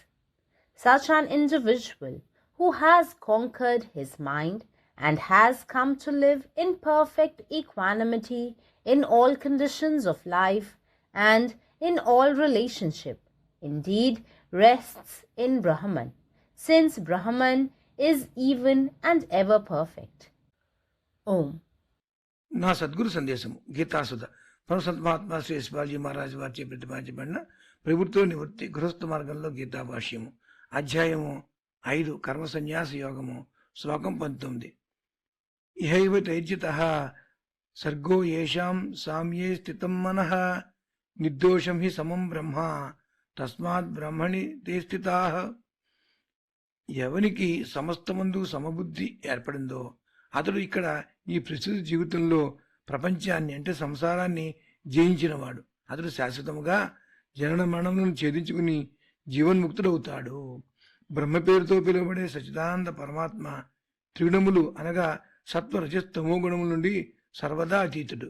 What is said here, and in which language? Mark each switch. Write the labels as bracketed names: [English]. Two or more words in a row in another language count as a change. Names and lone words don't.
[English] Such an individual who has conquered his mind and has come to live in perfect equanimity in all conditions of life and in all relationship, indeed rests in Brahman, since Brahman is even and ever perfect. Om. [Telugu] నా సద్గురు సందేశము గీతాసుధ పరమసంత మహాత్మా శ్రీ యశ్పాల్జీ మహారాజ్ వారిచే ప్రతిపాదించబడిన ప్రభుత్వ నివృత్తి గృహస్థ మార్గంలో గీతా భాష్యము అధ్యాయము 5 కర్మ సన్యాస యోగము శ్లోకం 19. [Sanskrit] ఇహైవ తైర్జితః సర్గో యేషాం సామ్యే స్థితం మనః నిర్దోషం హి సమం బ్రహ్మ తస్మాత్ బ్రహ్మణి తే స్థితాః. [Telugu] ఎవనికి సమస్తమందు సమబుద్ధి ఏర్పడిందో అతడు ఇక్కడ ఈ ప్రస్తుత జీవితంలో ప్రపంచాన్ని అంటే సంసారాన్ని జయించినవాడు. అతడు శాశ్వతముగా జనన మరణములను ఛేదించుకుని జీవన్ముక్తుడవుతాడు. బ్రహ్మ పేరుతో పిలువబడే సచ్చిదానంద పరమాత్మ త్రిగుణములు అనగా సత్వ రజస్తమో గుణముల నుండి సర్వదా అతీతుడు.